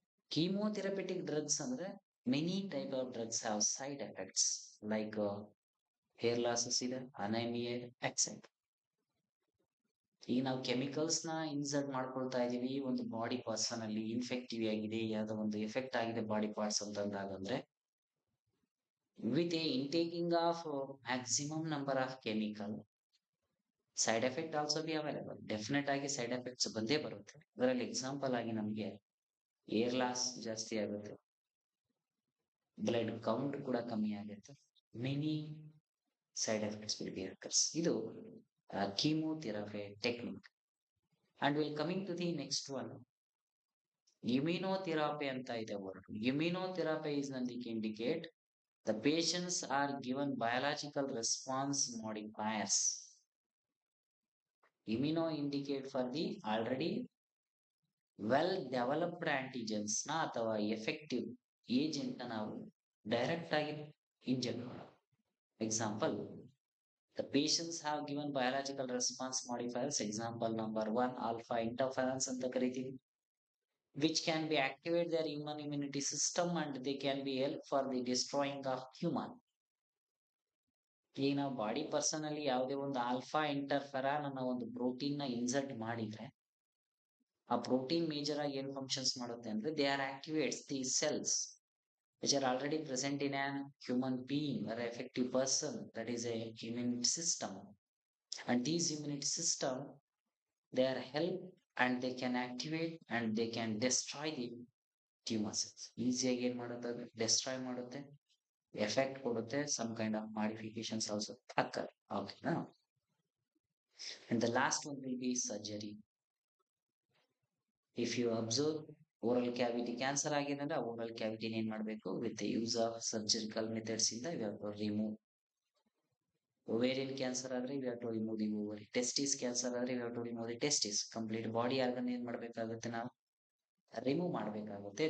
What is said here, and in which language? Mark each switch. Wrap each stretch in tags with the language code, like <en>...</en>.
<en>Chemotherapeutic drugs ಅಂದ್ರೆ many type of drugs have side effects like hair losses ಇದೆ, anaemia, etcetera.</en> <kn>ಈಗ ನಾವು ಕೆಮಿಕಲ್ಸ್ ನ ಇನ್ಸರ್ಟ್ ಮಾಡ್ಕೊಳ್ತಾ ಇದೀವಿ ಒಂದು ಬಾಡಿ ಪರ್ಸನ್ ಅಲ್ಲಿ, ಇನ್ಫೆಕ್ಟಿವ್ ಆಗಿದೆ, ಯಾವ್ದೋ ಒಂದು ಎಫೆಕ್ಟ್ ಆಗಿದೆ body parts ಅಂತಂದಾಗಂದ್ರೆ</kn> <en>with a intaking of maximum number of chemical. Side effect also be available.</en> <kn>Definite ಆಗಿ ಸೈಡ್ ಎಫೆಕ್ಟ್ಸ್ ಬಂದೇ ಬರುತ್ತೆ. ಅದರಲ್ಲಿ ಎಕ್ಸಾಂಪಲ್ ಆಗಿ ನಮಗೆ ಏರ್ ಲಾಸ್ ಜಾಸ್ತಿ ಆಗುತ್ತೆ, ಬ್ಲಡ್ ಕೌಂಟ್ ಕೂಡ ಕಮ್ಮಿ ಆಗುತ್ತೆ,</kn> <en>Many side effects will be occurs.</en> <kn>ಇದು chemotherapy technique.</kn> <en>and will coming to the next one,</en> <kn>immunotherapy ಅಂತ ಇದೆ word.</kn> <en>Immunotherapy is nothing indicate the patients are given biological response modifiers. Immuno indicate for the already well developed antigens ನ</en> <kn>ಅಥವಾ effective agent ನ ನಾವು direct ಆಗಿ inject ಮಾಡೋದು.</kn> <en>Example, the patients have given biological response modifiers. Example number one, alpha interferons</en> <kn>ಅಂತ ಕರಿತೀವಿ,</kn> <en>which can be activate their human immunity system and they can be help for the destroying of human.</en> <kn>ಈಗ ನಾವು body personally ಯಾವುದೇ ಒಂದು alpha ಇಂಟರ್ಫೆರಾನ್ ಅನ್ನೋ ಒಂದು protein ನ insert ಮಾಡಿದ್ರೆ, ಆ ಪ್ರೋಟೀನ್ ಮೇಜರ್ ಆಗಿ ಏನ್ ಫಂಕ್ಷನ್ಸ್ ಮಾಡುತ್ತೆ ಅಂದ್ರೆ,</kn> <en>They are activates the cells which are already present in a human being or effective person, that is a immunity system. And these immunity system, they are help and they can activate and they can destroy the tumor cells.</en> <kn>ಈಸಿಯಾಗಿ ಏನ್ ಮಾಡುತ್ತೆ, destroy ಮಾಡುತ್ತೆ, effect ಕೊಡುತ್ತೆ,</kn> <en>some kind of modifications also occur. Okay, now, and the last one will be surgery. If you observe,</en> <kn>oral cavity cancer ಆಗಿದೆ ಅಂದ್ರೆ, oral ಕ್ಯಾವಿಟಿನ ಏನ್ ಮಾಡಬೇಕು,</kn> <en>With the use of surgical methods ಇಂದ we have to remove.</en> <kn>Ovarian cancer ಆದ್ರೆ</kn> <en>We have to remove the ovary.</en> <kn>Testis cancer ಆದ್ರೆ</kn> <en>We have to remove the testis.</en> <kn>Complete body organ ಏನ್ ಮಾಡ್ಬೇಕಾಗುತ್ತೆ, ನಾವು ರಿಮೂವ್ ಮಾಡ್ಬೇಕಾಗುತ್ತೆ.</kn>